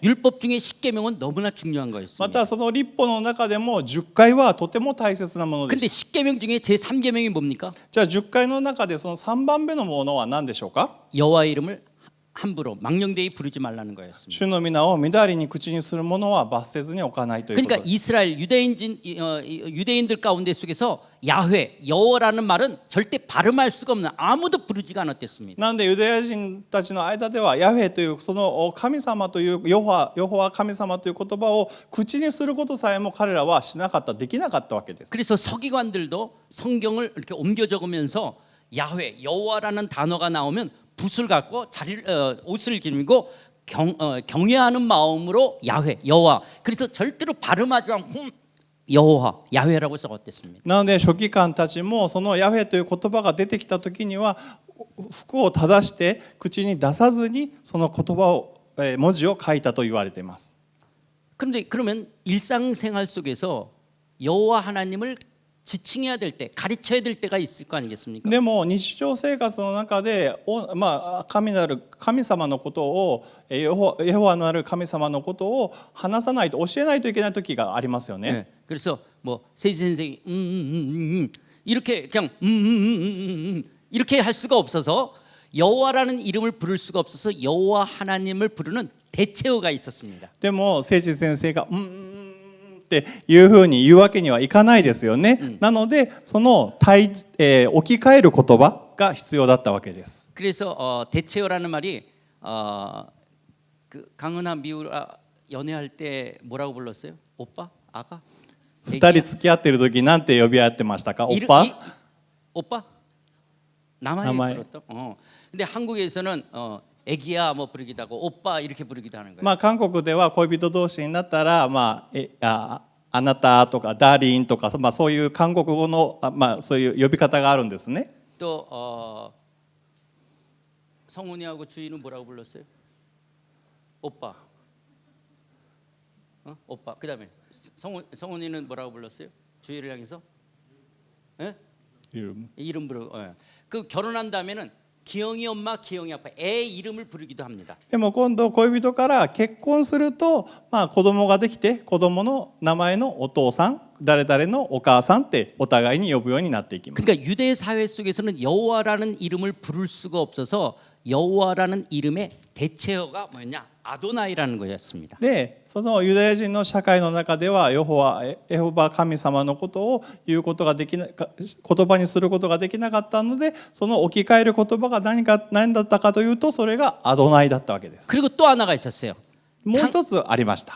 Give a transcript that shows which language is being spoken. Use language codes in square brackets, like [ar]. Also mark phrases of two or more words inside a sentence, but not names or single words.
[ko] 율법 중에 10계명은 너무나 중요한 [ja] ま [ko] 거였습니다. [ja] たその立法の中でも10回はとても大切なもので [ko] 근데 [ja] す。 [ko] 10계명 중에 제 3계명이 뭡니까? [ja] じゃあ10回の中でその3番目のものは何でしょうか。 [ko] 여호와 이름을 함부로 망령되이 부르지 말라는 거였습니다. [ja] 主の皆をみだりに口にするものは罰せずに置かないということ [ko] 그러니까 [ja] です。 [ko] 이스라엘 유대인들 가운데 속에서 야훼 여호와라는 말은 절대 발음할 수가 없는 아무도 부르지가 않았댔습니다. [ja] なんでユダヤ人たちの間ではヤフェというその神様というヨホワ神様という言葉を口にすることさえも彼らはしなかった、できなかったわけです。 [ko] 그래서 서기관들도 성경을 이렇게 옮겨 적으면서 야훼 여호와라는 단어가 나오면 붓을 갖고 옷을 길고 경외하는 마음으로 야훼 여호와, 그래서 절대로 발음하지 않고 여호와 야훼라고 적었댔습니다. [ja] なので書記官たちもそのヤフェという言葉が出てきた時には服を正して口に出さずにその言葉を文字を書いたと言われています。 [ko] 그런데 그러면 일상생활 속에서 여호와 하나님을 지칭해야 될 때, 가르쳐야 될 때가 있을 거 아니겠습니까? [ja] でも日常生活の中で神様のことをエホワのある神様のことを話さないと、教えないといけない時がありますよね。 [ko] 네. 그래서 뭐 세지 선생이 이렇게 그냥 이렇게 할 수가 없어서 여호와라는 이름을 부를 수가 없어서 여호와 하나님을 부르는 대체어가 있었습니다. [ja] でも聖地先生がっていうふうに言うわけにはいかないですよね。なのでその置き換える言葉が必要だったわけです。 [ko] 그래서 대체어라는 말이 그 강은하 미우라 연애할 때 뭐라고 불렀어요? 오빠? 아가? [ja] 二人付き合ってる時なんて呼び合ってましたか？オッパ？ [ko] 오빠? 남아에 불렀다. 근데 한국에서는 애기야 뭐 부르기도 하고 오빠 이렇게 부르기도 하는 거예요. [ja] まあ韓国では恋人同士になったらあなたとかダーリンとかそういう韓国語のそういう呼び方があるんですね。 [ko] 또 성훈이하고 주희는 뭐라고 불렀어요? 오빠. 오빠. 그다음에 성훈이는 뭐라고 불렀어요? 주희를 향해서? 예? 이름 부르고. 그 결혼한 다음에는 기영이 엄마, 기영이 아빠, 애 이름을 부르기도 합니다. [ja] でも今度恋人から結婚すると、子供ができて子供の名前のお父さん、誰々のお母さんってお互いに呼ぶようになっていきます。 [ko] 그러니까 유대 사회 속에서는 여호와라는 이름을 부를 수가 없어서 여호와라는 이름의 대체어가 뭐였냐? 아도나이라는 거였습니다. [ja] で、そのユダヤ人の社会の中ではエホバ神様のことを言うことができない言葉にすることができなかったので、その置き換える言葉が何だったかというと、それがアドナイだったわけです。 [ko] 그리고 또 하나가 있었어요. [ja] もう一つありました。